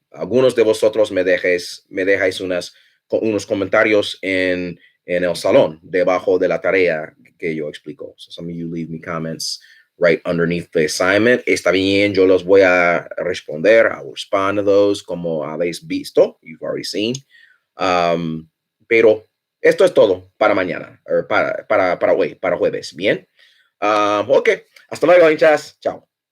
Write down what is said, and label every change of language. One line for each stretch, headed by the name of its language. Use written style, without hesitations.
Spanish: Algunos de vosotros me dejáis unos comentarios en el salón debajo de la tarea que yo explico.
English: So some of you leave me comments right underneath the assignment.
Spanish: Está bien, yo los voy a responder.
English: I will respond to those
Spanish: como habéis visto.
English: You've already seen.
Spanish: Pero esto es todo para mañana, para hoy, para jueves. Bien. Ok. Hasta luego, hinchas. Chao.